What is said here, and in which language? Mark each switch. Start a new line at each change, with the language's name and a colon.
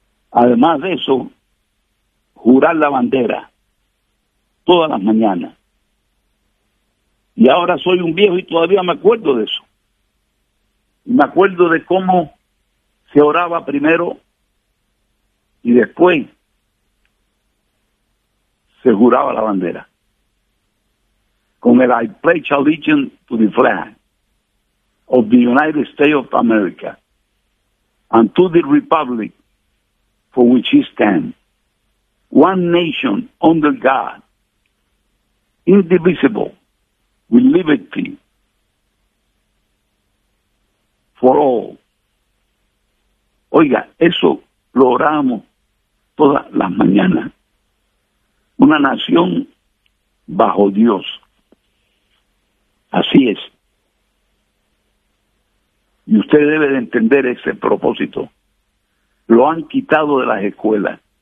Spanish: Además de eso, jurar la bandera todas las mañanas. Y ahora soy un viejo y todavía me acuerdo de eso. Y me acuerdo de cómo se oraba primero y después se juraba la bandera. Con el
English: I pledge allegiance to the flag of the United States of America and to the republic for which it stands, one nation under God, indivisible, with liberty for all.
Spanish: Oiga, eso lo oramos todas las mañanas. Una nación bajo Dios. Así es. Y usted debe de entender ese propósito. Lo han quitado de las escuelas.